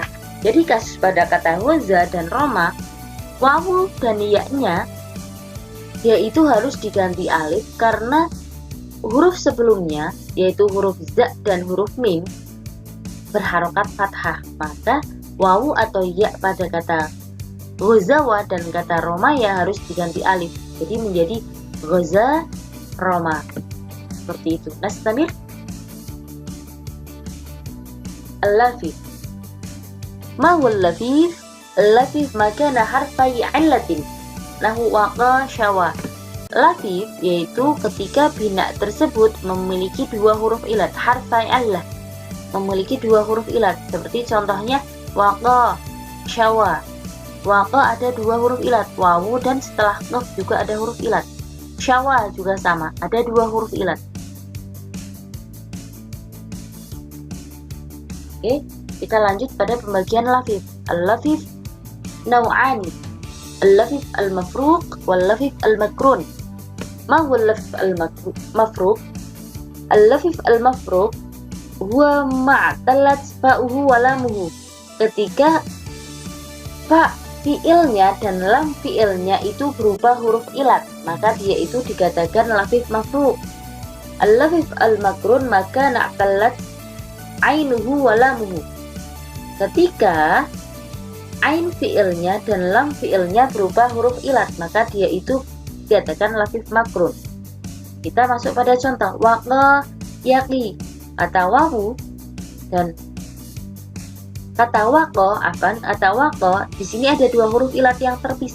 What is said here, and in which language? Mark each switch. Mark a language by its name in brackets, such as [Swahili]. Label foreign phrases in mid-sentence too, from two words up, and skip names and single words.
[Indonesian] Jadi kasus pada kata ghaza dan roma, wawu dan ya-nya yaitu harus diganti alif karena huruf sebelumnya yaitu huruf za dan huruf mim berharokat fathah, maka wawu atau ya pada kata ghazawa dan kata romaya harus diganti alif, jadi menjadi [Arabic] غزا رمى. [Indonesian] Seperti itu. [Arabic] نستمر. اللفيف. ما هو اللفيف? اللفيف ما كان حرفا علة له وقى شوى. [Indonesian] Lafif yaitu ketika bina tersebut memiliki dua huruf ilat, [Arabic] حرفا علة, [Indonesian] memiliki dua huruf ilat. Seperti contohnya [Arabic] وقى شوى. [Indonesian] Waqa ada dua huruf ilat, wawu dan setelah qaf juga ada huruf ilat. Syawa juga sama, ada dua huruf ilat. Oke, kita lanjut pada pembagian lafif. [Arabic] اللفيف نوعان. اللفيف المفروق واللفيف المقرون. ما هو اللفيف المفروق? اللفيف المفروق هو ما اعتلت فاؤه ولامه. [Indonesian] Ketika fa fi'ilnya dan lam fi'ilnya itu berupa huruf ilat, maka dia itu dikatakan [Arabic] لفيف مفروق. اللفيف المقرون ما اعتلت عينه ولامه. [Indonesian] Ketika ain fi'ilnya dan lam fi'ilnya berupa huruf ilat, maka dia itu dikatakan [Arabic] لفيف مقرون. [Indonesian] Kita masuk pada contoh [Arabic] وقى يقي. [Indonesian] Kata wawu dan kata waqo, di sini ada dua huruf ilat yang terpisah.